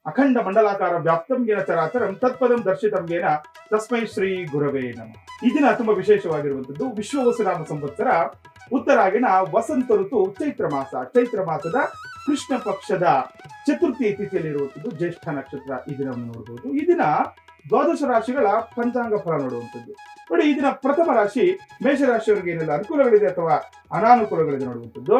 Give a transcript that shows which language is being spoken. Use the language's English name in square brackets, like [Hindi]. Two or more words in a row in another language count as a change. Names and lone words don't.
[Sanskrit] ಅಖಂಡ ಮಂಡಲಾಕಾರ ವ್ಯಾಪ್ತಂ ಯೇನ ಚರಾಚರಂ ತತ್ಪದಂ ದರ್ಶಿತಂ ಯೇನ ತಸ್ಮೈ ಶ್ರೀ ಗುರವೇ ನಮಃ. [Kannada] ಈ ದಿನ ತುಂಬಾ ವಿಶೇಷವಾಗಿರುವಂತದ್ದು. ವಿಶ್ವವಸುನಾಮ ಸಂವತ್ಸರ ಉತ್ತರಾಯಣ ವಸಂತ ಋತು ಚೈತ್ರ ಮಾಸ. ಚೈತ್ರ ಮಾಸದ ಕೃಷ್ಣ ಪಕ್ಷದ ಚತುರ್ಥಿ ತಿಥಿಯಲ್ಲಿರುವಂತದ್ದು ಜ್ಯೇಷ್ಠ ನಕ್ಷತ್ರ. ಈ ದಿನವನ್ನು ನೋಡಬಹುದು. ಈ ದಿನ ದ್ವಾದಶ ರಾಶಿಗಳ ಪಂಚಾಂಗ ಫಲ ನೋಡುವಂಥದ್ದು. ನೋಡಿ, ಈ ದಿನ ಪ್ರಥಮ ರಾಶಿ ಮೇಷರಾಶಿಯವರಿಗೆ ಏನೆಲ್ಲ ಅನುಕೂಲಗಳಿದೆ ಅಥವಾ ಅನಾನುಕೂಲಗಳಿದೆ ನೋಡುವಂಥದ್ದು.